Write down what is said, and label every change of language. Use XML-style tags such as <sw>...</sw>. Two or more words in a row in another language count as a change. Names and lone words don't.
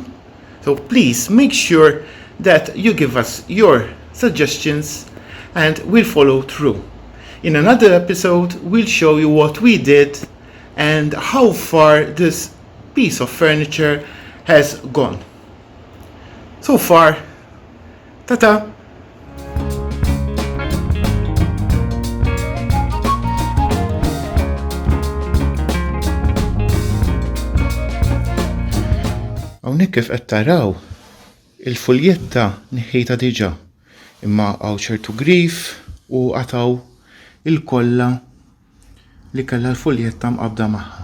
<en>So please make sure that you give us your suggestions and we'll follow through. In another episode, we'll show you what we did and how far this piece of furniture has gone. So far, ta-ta!</en> <mt>Hawnhekk kif qed taraw il-fuljetta nieħħejta diġà, imma hawn ċertu grif u qataw il-kollha li kellha l-fuljetta mqabbda magħha.</mt>